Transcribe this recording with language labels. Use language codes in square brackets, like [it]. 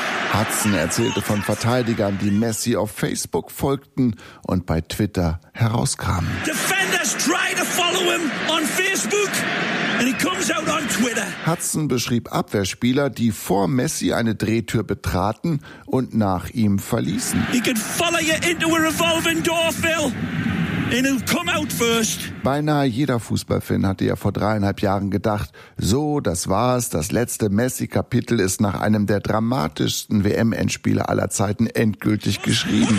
[de] Hudson erzählte von Verteidigern, die Messi auf Facebook folgten und bei Twitter herauskamen. [en] Defenders try to follow him on Facebook and he comes out on Twitter. [de] Hudson beschrieb Abwehrspieler, die vor Messi eine Drehtür betraten und nach ihm verließen. [en] He can follow you into a revolving door, Phil. It'll come out first. [de] Beinahe jeder Fußballfan hatte ja vor 3,5 Jahren gedacht, so, das war's, das letzte Messi-Kapitel ist nach einem der dramatischsten WM-Endspiele aller Zeiten endgültig geschrieben.